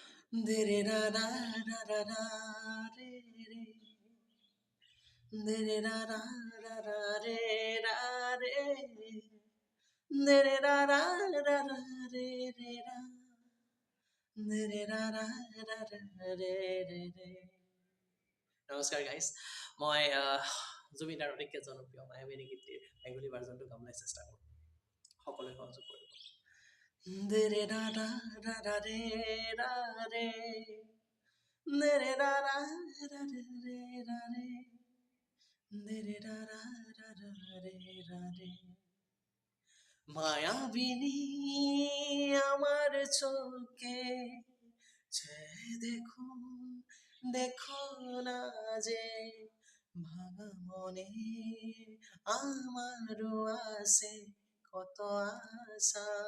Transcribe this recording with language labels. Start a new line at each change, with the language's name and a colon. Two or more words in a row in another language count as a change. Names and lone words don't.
Assamese: দে রে রা রা রা রা রা রে রে দে রে রা রা রা রা রে রা রে দে রে রা রা রা রা রে রে রা দে রে রা রা রা রা রে রে রে। নমস্কাৰ গাইজ, মই জুবিন দাৰ অতিকে জনপ্ৰিয় মায়াবিনী গীতটিৰ বেংগলী ভাৰ্জনটো গাবলৈ চেষ্টা কৰোঁ, সকলোৱে সহযোগ কৰিব। দে ৰে ৰা ৰা ৰা ৰা ৰে ৰা ৰে দে ৰে ৰা ৰা ৰা ৰে ৰা ৰে দে ৰে রা রা রা রা রে রা রে।
Bangla: মায়াবিনী আমার চোখে চেয়ে দেখুন, দেখো না যে ভাঙা মনে আমারও আছে কত আশা।